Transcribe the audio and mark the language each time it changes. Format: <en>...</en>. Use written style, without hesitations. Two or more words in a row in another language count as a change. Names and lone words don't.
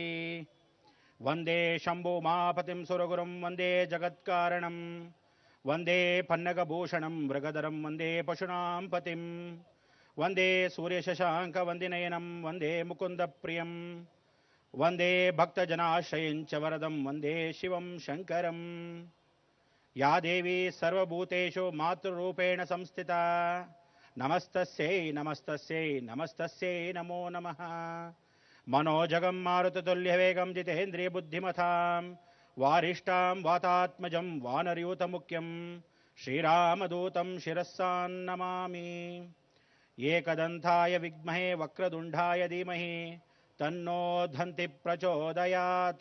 <sa>ವಂದೇ ಶಂಭುಮಾಪತಿಂ ಸುರಗುರುಂ ವಂದೇ ಜಗತ್ಕಾರಣಂ ವಂದೇ ಪನ್ನಗಭೂಷಣಂ ಮೃಗಧರಂ ವಂದೇ ಪಶೂನಾಂ ಪತಿಂ ವಂದೇ ಸೂರ್ಯಶಶಾಂಕ ವಂದಿನಯನಂ ವಂದೇ ಮುಕುಂದ ಪ್ರಿಯಂ ವಂದೇ ಭಕ್ತಜನಾಶ್ರಯಂಚ ವರದಂ ವಂದೇ ಶಿವಂ ಶಂಕರಂ. ಯಾ ದೇವಿ ಸರ್ವಭೂತೇಷು ಮಾತೃರೂಪೇಣ ಸಂಸ್ಥಿತಾ ನಮಸ್ತಸ್ಯೈ ನಮಸ್ತಸ್ಯೈ ನಮಸ್ತಸ್ಯೈ ನಮೋ ನಮಃ. मनोजगं मारुततुल्यवेगं जितेन्द्रिय बुद्धिमतां वारिष्ठां वातात्मजं वानरयूतमुख्यं श्रीरामदूतं शिरस्सान्नमामि. एकदन्ताय विद्महे वक्रतुण्डाय धीमहि तन्नो दन्ति प्रचोदयात्.</sa>